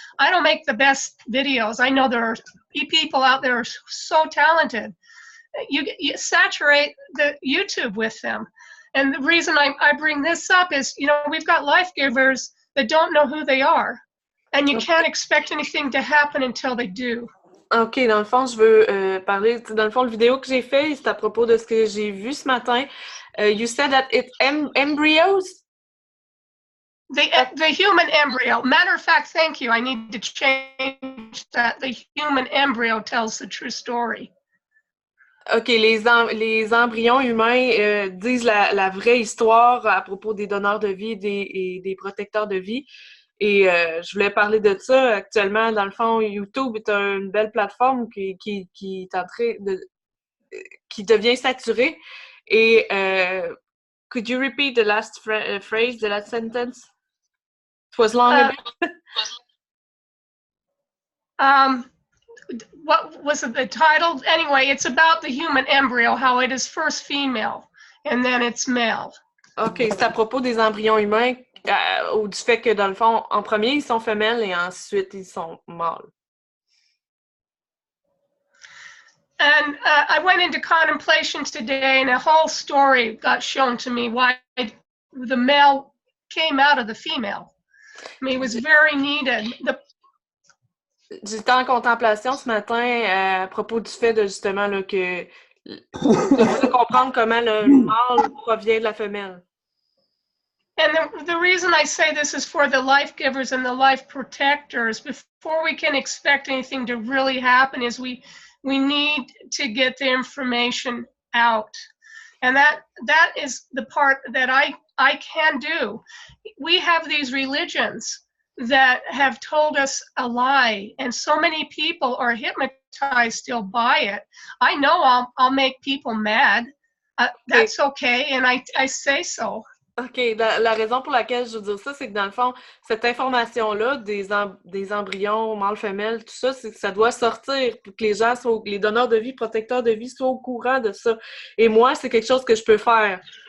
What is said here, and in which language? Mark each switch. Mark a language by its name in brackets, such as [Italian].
[English] I don't make the best videos. I know there are people out there who are so talented. You saturate the YouTube with them. And the reason I bring this up is, you know, we've got life givers that don't know who they are. And you can't expect anything to happen until they do. [French] OK, dans le fond, je veux parler... Dans le fond, le vidéo que j'ai fait, c'est à propos de ce que j'ai vu ce matin. [English] You said that it's embryos? The human embryo. Matter of fact, thank you. I need to change that. The human embryo tells the true story. [French] OK, les embryons humains disent la vraie histoire à propos des donneurs de vie et des protecteurs de vie. Et je voulais parler de ça. Actuellement, dans le fond, YouTube est une belle plateforme qui est en train de... qui devient saturée. [English] Et could you repeat the last phrase, the last sentence? It was long a bit. What was it, the title? Anyway, it's about the human embryo, how it is first female, and then it's male. [French] OK, c'est à propos des embryons humains, ou du fait que, dans le fond, en premier, ils sont femelles et ensuite, ils sont mâles. [English] And I went into contemplation today, and a whole story got shown to me why the male came out of the female. I mean, it was very needed. [French] J'étais en contemplation ce matin à propos du fait de justement là, que de comprendre comment le mâle provient de la femelle. [English] And the reason I say this is for the life givers and the life protectors. Before we can expect anything to really happen, is we need to get the information out. And that is the part that I can do. We have these religions that have told us a lie, and so many people are hypnotized still by it. I know I'll make people mad. That's okay, and I say so. OK. [French] La raison pour laquelle je veux dire ça, c'est que dans le fond, cette information-là des embryons mâles-femelles, tout ça, c'est que ça doit sortir pour que les gens soient, les donneurs de vie, protecteurs de vie, soient au courant de ça. Et moi, c'est quelque chose que je peux faire.